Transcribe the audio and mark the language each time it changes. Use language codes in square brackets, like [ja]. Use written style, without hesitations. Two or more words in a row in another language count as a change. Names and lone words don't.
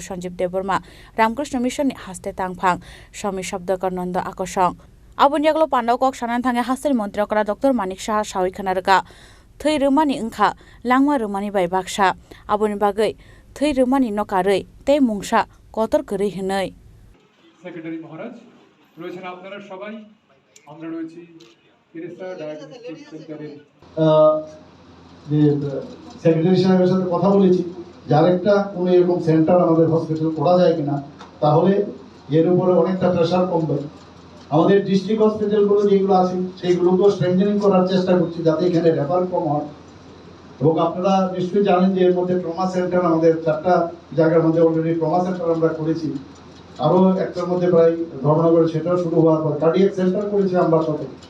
[trp] Sanjeev Deburma Ramkrishna Mission Haste Tangphang Shami Shabdakar Nanda Akoshong Abunyaglo Pando Kok Shanan Thange Hasteri Montri Okra Dr. Manik Shaha Shawi Khanarka Thai rumani engkha langma rumani bai baksa aboni bagai thai rumani nokarei tei mungsa kotor korei hinai [bn] সেক্রেটারি মহারাজ রয়েছেন আপনারা সবাই আমরা রয়েছি তেরেসা [en] diagnostic center [bn] যে সেক্রেটারি সাহেবের সাথে কথা বলেছি যার একটা কোনো এরকম সেন্টার আমাদের হসপিটাল করা যায় কিনা তাহলে এর উপরে অনেকটা প্রেসার কমবে আমাদের [en] district hospital [bn] যেগুলো আছে সেইগুলোকে স্ট্রেংথেনিং করার চেষ্টা করছি যাতে এখানে রেফার কম হয় এবং আপনারা নিশ্চয়ই জানেন যে এর মধ্যে [en] trauma center [bn] আমাদের 4টা জায়গার মধ্যে [en] already trauma center [bn] আমরা করেছি আরও একটার মধ্যে প্রায় ধর্মনগরে সেটাও শুরু হওয়ার পর [en] cardiac center [bn] করেছি আমরা সাথে